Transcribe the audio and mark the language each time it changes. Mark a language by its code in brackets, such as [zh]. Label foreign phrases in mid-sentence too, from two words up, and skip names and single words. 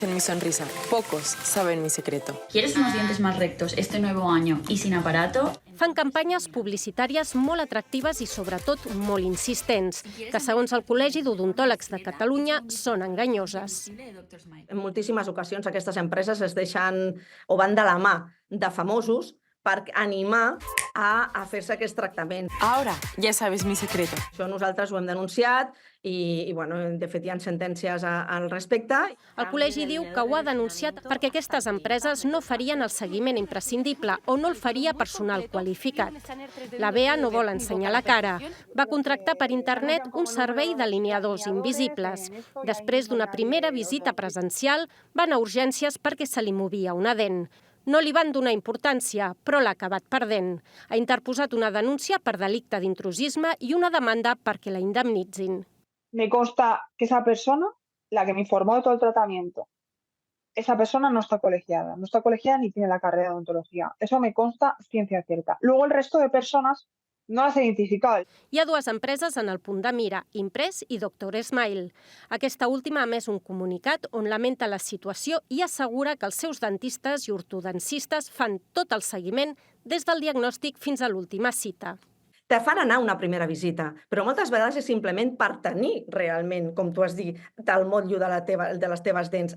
[es] En mi sonrisa. Pocos saben mi secreto. ¿Quieres unos dientes más rectos este nuevo año y sin aparato? [ca] Fan campanyes publicitàries molt atractives i, sobretot, molt insistents, que, segons el Col·legi d'Odontòlegs de Catalunya, són enganyoses. En moltíssimes ocasions aquestes empreses es deixen o van de la mà de famosos per animar a fer-se aquest tractament. [es] Ahora ya sabes mi secreto. [ca] Això nosaltres ho hem denunciat i de fet, hi ha sentències al respecte. El col·legi diu que ho ha denunciat perquè aquestes empreses no farien el seguiment imprescindible o no el faria personal qualificat. La BEA no vol ensenyar la cara. Va contractar per internet un servei d'alineadors invisibles. Després d'una primera visita presencial, van a urgències perquè se li movia una dent. No li van donar importància, però l'ha acabat perdent. Ha interposat una denúncia per delicte d'intrusisme i una demanda perquè la indemnitzin. [es] Me consta que esa persona, la que me informó de todo el tratamiento, esa persona no está colegiada ni tiene la carrera de odontología. Eso me consta ciencia cierta. Luego el resto de personas no las he identificado. [ca] Hi ha dues empreses en el punt de mira, Impress i Dr. Smile. Aquesta última ha emès un comunicat on lamenta la situació i assegura que els seus dentistes i ortodoncistes fan tot el seguiment des del diagnòstic fins a l'última cita. Te fan anar a una primera visita, però moltes vegades és simplement per tenir realment, com tu has dit, el motllo de les teves dents.